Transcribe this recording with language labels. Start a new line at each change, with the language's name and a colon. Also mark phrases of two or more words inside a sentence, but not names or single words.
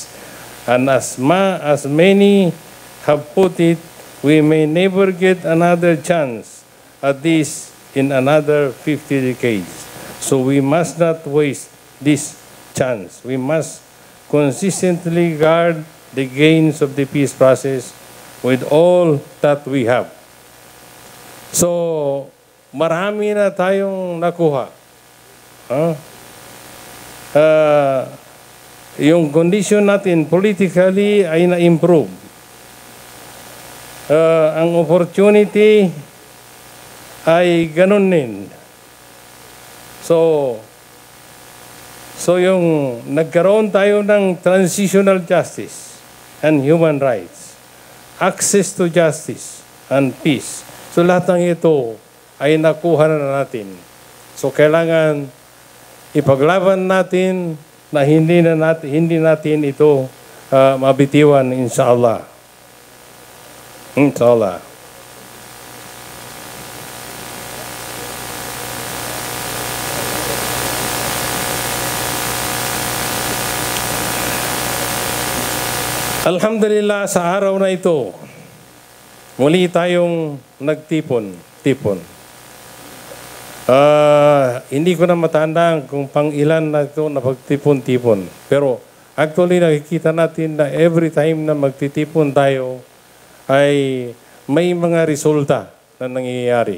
English: And as many have put it, we may never get another chance at this in another 50 decades. So we must not waste this chance. We must consistently guard the gains of the peace process with all that we have. So,
Filipino: marami na tayong nakuha. Yung condition natin politically ay na-improve. Ang opportunity ay ganun din. So yung nagkaroon tayo ng
English: transitional justice and human rights, access to justice and peace.
Filipino: So lahat ng ito ay nakuha na natin. So kailangan ipaglaban natin na hindi natin ito mabitiwan, inshallah. Inshallah. Alhamdulillah, sa araw na ito, muli tayong nagtipon. Hindi ko na matandaan kung pang ilan na ito na pagtipon-tipon. Pero actually nakikita natin na
English: every time
Filipino: na magtitipon tayo ay may mga resulta na nangyayari.